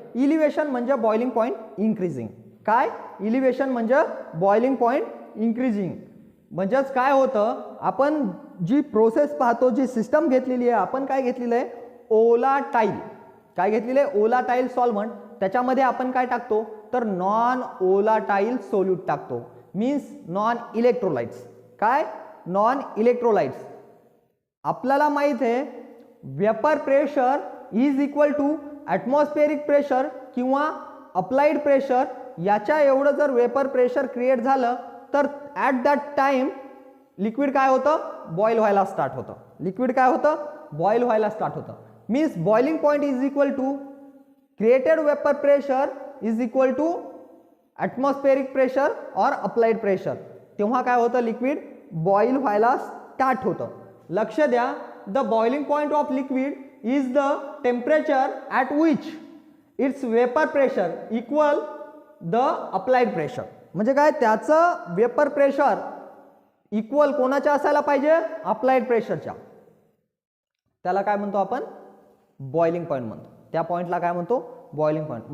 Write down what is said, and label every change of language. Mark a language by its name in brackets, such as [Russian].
[Marathi] Elevation म्हणजे boiling point increasing. काय, elevation म्हणजे बॉइलिंग पॉइंट इन्क्रीजिंग. म्हणजेच काय होतं, आपण जी प्रोसेस पाहतो, जी सिस्टम घेतलेली आहे, आपण काय घेतलेलं आहे, ओलाटाईल. काय घेतलेलं आहे, ओलाटाईल सॉल्व्हंट. त्याच्यामध्ये आपण काय टाकतो, तर नॉन ओलाटाईल सोल्यूट टाकतो. [English] Means non electrolytes. [Marathi] काय, नॉन इलेक्ट्रोलाइट्स. आपल्याला माहित आहे [English] Vapour pressure is equal to atmospheric pressure किंवा applied pressure. [Marathi] याच्या एवढं जर वेपर प्रेशर क्रिएट झालं तर [English] at that time [Marathi] लिक्विड काय होतं, बॉईल व्हायला स्टार्ट होतं. लिक्विड काय होतं, बॉईल व्हायला स्टार्ट होतं. [English] Means boiling point is equal to created vapor pressure is equal to atmospheric pressure or applied pressure. [Marathi] तेव्हा काय होतं, लिक्विड बॉईल व्हायला स्टार्ट होतं. लक्ष द्या, [English] The boiling point of liquid is the temperature at which its vapour pressure equal the applied pressure. [Marathi] म्हणजे काय, त्याचं वेपर प्रेशर इक्वल कोणाच्या असायला पाहिजे, अप्लाइड प्रेशरच्या. त्याला काय म्हणतो आपण, बॉइलिंग पॉइंट म्हणतो. त्या पॉइंटला काय म्हणतो, बॉइलिंग पॉइंट.